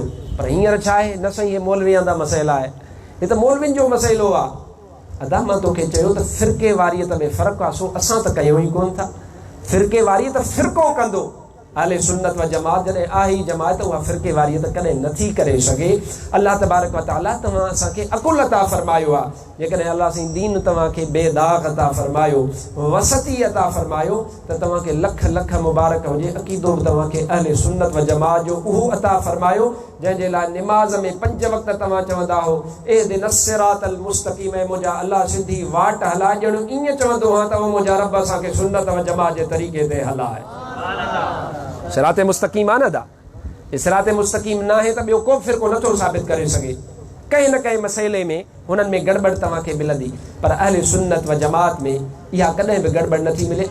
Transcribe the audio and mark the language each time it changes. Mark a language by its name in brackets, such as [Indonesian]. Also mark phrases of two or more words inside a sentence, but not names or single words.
[Sindhi] पर हींअर छा आहे, न साईं, हे मौलवियां जा मसइला आहे, हे त मौलवियुनि जो मसइलो आहे। अदा मां तोखे चयो त फ़िरके वारियत में फ़र्क़ु आहे, सो असां त कयूं ई कोन था। फ़िरके वारियत फ़िरको कंदो, अहले सुन्नत व जमात जॾहिं आहे ई जमात, उहा फ़िरके वारियत कॾहिं नथी करे सघे। अल्लाह [Arabic] تبارك وتعالى [Sindhi] तव्हां असांखे अकुल अता फरमायो आहे। जेकॾहिं अल्लाह साईं दीन तव्हांखे बेदाग़ अता फरमायो, वसती अता फरमायो, त तव्हांखे लख लख मुबारक हुजे। अक़ीदो बि तव्हांखे अहले सुन्नत व जमात जो उहो अता फरमायो जंहिंजे लाइ निमाज़ में 5 वक़्त तव्हां चवंदा हो [Arabic] اهدنا الصراط المستقيم, [Sindhi] मुंहिंजा अल्लाह सिधी वाट हलाए, ॼणु ईअं चवंदो हा त मुंहिंजा रब असांखे सुन्नत व जमात जे तरीक़े ते हलाए। सिराते मुस्तक़ीम आहे न दा, सिराते मुस्तक़ीम न आहे त ॿियो को फ़िरको नथो साबित करे सघे। कंहिं न कंहिं मसइले में हुननि में गड़बड़ तव्हांखे मिलंदी, पर अहले सुन्नत व जमात में इहा कॾहिं बि गड़बड़ नथी मिले।